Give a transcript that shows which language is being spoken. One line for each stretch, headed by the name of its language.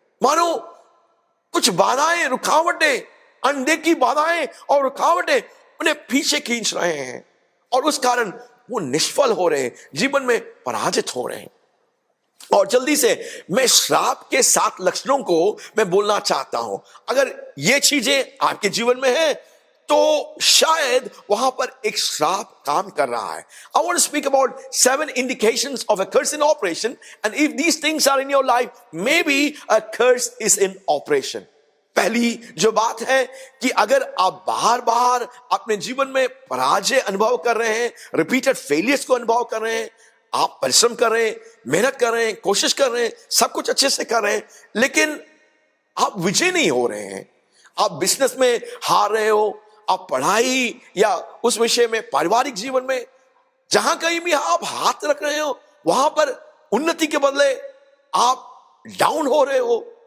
Hindi: मानो कुछ बाधाएं, रुकावटें, अनदेखी बाधाएं और रुकावटें उन्हें पीछे खींच रहे हैं और उस कारण वो निष्फल हो रहे हैं, जीवन में पराजित हो रहे हैं। और जल्दी से मैं श्राप के 7 लक्षणों को मैं बोलना चाहता हूं। अगर ये चीजें आपके जीवन में है तो शायद वहां पर एक श्राप काम कर रहा है।
English: I want to speak about 7 indications of a curse in operation, and if these things are in your life, maybe a curse is in operation.
Hindi: पहली जो बात है कि अगर आप बार बार अपने जीवन में पराजय अनुभव कर रहे हैं, रिपीटेड फेलियर्स को अनुभव कर रहे हैं, आप परिश्रम कर रहे हैं, मेहनत कर रहे हैं, कोशिश कर रहे हैं, सब कुछ अच्छे से कर रहे हैं, लेकिन आप विजय नहीं हो रहे हैं, आप बिजनेस में हार रहे हो, आप पढ़ाई या उस विषय में, पारिवारिक जीवन में, जहां कहीं भी आप हाथ रख रहे हो वहां पर उन्नति के बदले आप डाउन हो रहे हो,